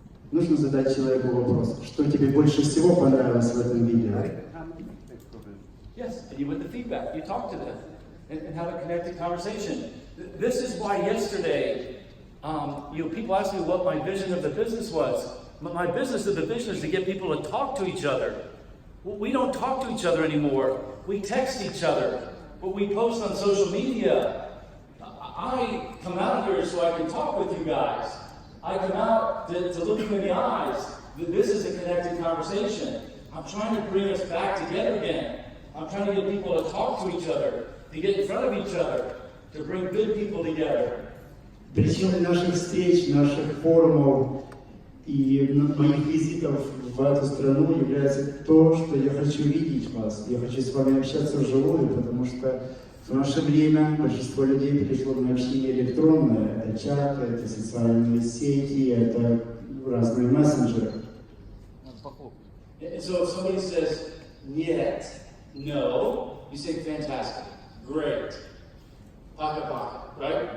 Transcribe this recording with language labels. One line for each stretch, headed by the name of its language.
Russian: Нужно задать человеку вопрос, что тебе больше всего понравилось в этом видео?
English: Yes, and you went the feedback, you talked to them, and have a connected conversation. This is why yesterday, people asked me what my vision of the business was. My business of the vision is to get people to talk to each other. We don't talk to each other anymore. We text each other. But we post on social media. I come out here so I can talk with you guys. I come out to look you in the eyes. This is a connected conversation. I'm trying to bring us back together again. I'm trying to get people to talk to each other, to get in front of each other, to bring good people together.
Russian: Причиной наших встреч, наших форумов и моих визитов в эту страну является то, что я хочу видеть вас. Я хочу с вами общаться вживую, потому что в наше время большинство людей перешло на общение электронное. Это чаты, это социальные сети, это разные мессенджеры.
English: And so if somebody says, yet, no, you say, fantastic, great,
Russian: paka paka,
English: right?